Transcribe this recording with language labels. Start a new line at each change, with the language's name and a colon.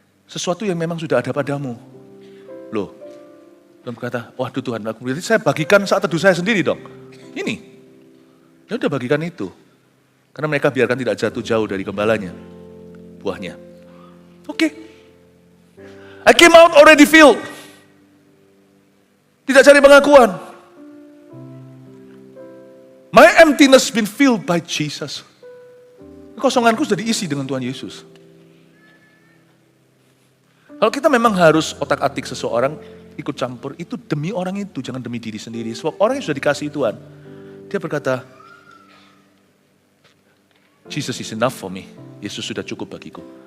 Indonesian: Sesuatu yang memang sudah ada padamu. Loh, Tuhan berkata, waduh Tuhan, berarti saya bagikan saat teduh saya sendiri dong. Ini, ya udah bagikan itu. Karena mereka biarkan tidak jatuh jauh dari gembalanya, buahnya. Oke.
English: I came out already filled.
Indonesian: Tidak cari pengakuan.
English: My emptiness been filled by Jesus.
Indonesian: Kekosonganku sudah diisi dengan Tuhan Yesus. Kalau kita memang harus otak-atik seseorang, ikut campur, itu demi orang itu, jangan demi diri sendiri. Sebab orang yang sudah dikasihi Tuhan, dia berkata,
English: Jesus is enough for me.
Indonesian: Yesus sudah cukup bagiku.